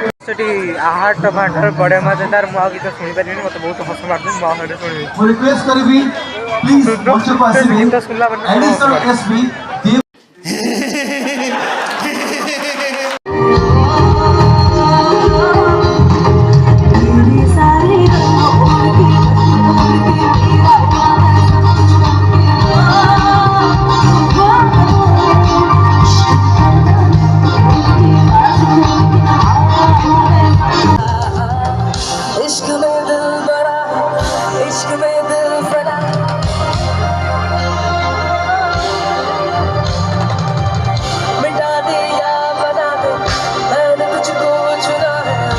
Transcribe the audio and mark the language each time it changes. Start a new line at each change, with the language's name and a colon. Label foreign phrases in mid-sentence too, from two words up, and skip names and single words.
Odia: ସେଠି ଆହାଟ ଫାଟ
Hindi: बड़े मज़ेदार
Odia: ମୁଁ ଆଉ ଗୀତ ଶୁଣିପାରିବିନି ମୋତେ ବହୁତ ହସ ମାରୁଛି ମୁଁ ଆଉ ସେଇଟା ଶୁଣିବି ମୁଁ ରିକ୍ୱେଷ୍ଟ କରିବି ପ୍ଲିଜ ମଞ୍ଚକୁ ଆସିବେ ଗୀତ ଶୁଣିଲା ପରେ
English: additional SP
Hindi: तेरी सारी राहों की मेरा इश्क में दिल बड़ा इश्क में दिल बड़ा मिटा दे या बना दे मैंने तुझको चुना है